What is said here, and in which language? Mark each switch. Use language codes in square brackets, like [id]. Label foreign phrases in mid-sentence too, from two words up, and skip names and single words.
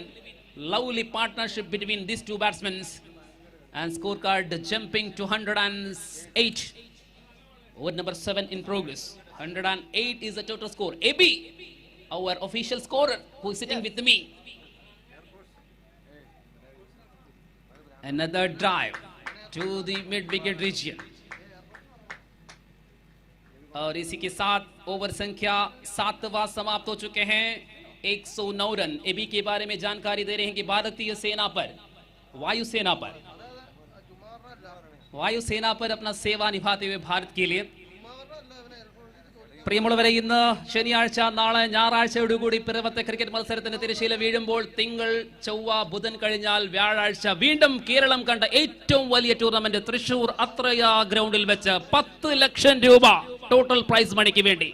[en] Lovely partnership between these two batsmen. And scorecard jumping to 108. Over number 7 in progress. 108 is the total score. AB, our official scorer, who is sitting with me. Another drive to the mid-wicket region. [hi] और इसी के साथ ओवर संख्या 7वां समाप्त हो चुके हैं. 109 रन. एबी के बारे में जानकारी दे रहे हैं कि भारतीय सेना पर, वायुसेना पर अपना सेवा निभाते हुए भारत के लिए. [ml] പ്രിയമുള്ളവരെ, ഇന്ന് ശനിയാഴ്ച, നാളെ ഞായറാഴ്ചയോടുകൂടി പിറവത്തെ ക്രിക്കറ്റ് മത്സരത്തിന് തിരശ്ശീല വീഴുമ്പോൾ തിങ്കൾ, ചൊവ്വ, ബുധൻ കഴിഞ്ഞാൽ വ്യാഴാഴ്ച വീണ്ടും കേരളം കണ്ട ഏറ്റവും വലിയ ടൂർണമെന്റ് തൃശൂർ അത്രയ ഗ്രൗണ്ടിൽ വെച്ച് 10 ലക്ഷം രൂപ [en] total prize moneyക്ക് [ml] വേണ്ടി.